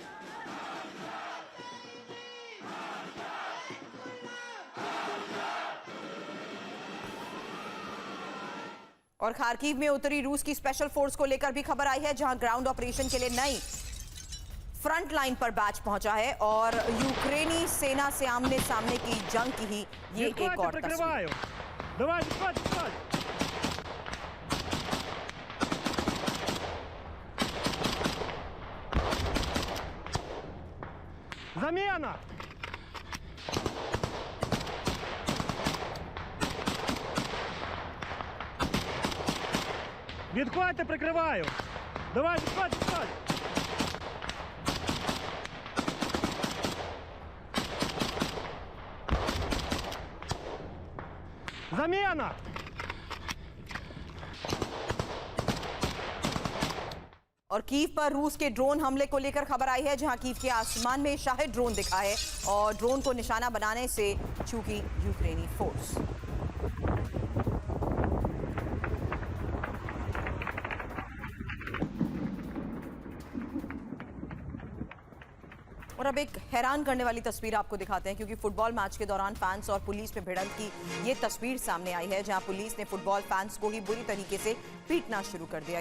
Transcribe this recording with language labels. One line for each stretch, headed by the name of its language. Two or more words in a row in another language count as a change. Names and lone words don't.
Hindi: और खार्किव में उतरी रूस की स्पेशल फोर्स को लेकर भी खबर आई है, जहां ग्राउंड ऑपरेशन के लिए नई फ्रंट लाइन पर बैच पहुंचा है और यूक्रेनी सेना से आमने सामने की जंग की ही ये एक और तस्वीर।
Russian: Давай, давай, давай. Замена!
Ukrainian: Відходьте, прикриваю. Давай, відходь, відходь. Замена!
Hindi: और कीव पर रूस के ड्रोन हमले को लेकर खबर आई है, जहां कीव के आसमान में शाहिद ड्रोन दिखा है और ड्रोन को निशाना बनाने से चूकी यूक्रेनी फोर्स। और अब एक हैरान करने वाली तस्वीर आपको दिखाते हैं, क्योंकि फुटबॉल मैच के दौरान फैंस और पुलिस में भिड़ंत की ये तस्वीर सामने आई है, जहां पुलिस ने फुटबॉल फैंस को ही बुरी तरीके से पीटना शुरू कर दिया।